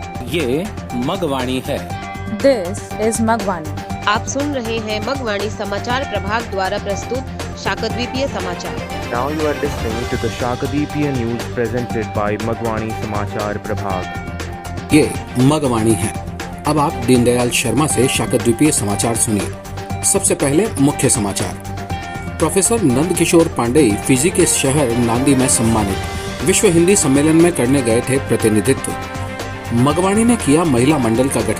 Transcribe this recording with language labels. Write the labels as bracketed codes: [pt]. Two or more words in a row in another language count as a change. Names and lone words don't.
[hi] ये मगवाणी है। [en] This is Magwani. [hi] आप सुन रहे हैं मगवाणी समाचार प्रभाग द्वारा प्रस्तुत शाकद्वीपीय समाचार। [en] Now you are listening to the Shakadweepiya news presented by Magwani Samachar Prabhag। [hi] ये मगवाणी है। अब आप दीनदयाल शर्मा से शाकद्वीपीय समाचार सुनिए। सबसे पहले मुख्य समाचार। प्रोफेसर नंद किशोर पांडेय फिजी के शहर नांदी में सम्मानित। विश्व हिंदी सम्मेलन में करने गए थे प्रतिनिधित्व। मगवाणी ने किया महिला मंडल का गठन।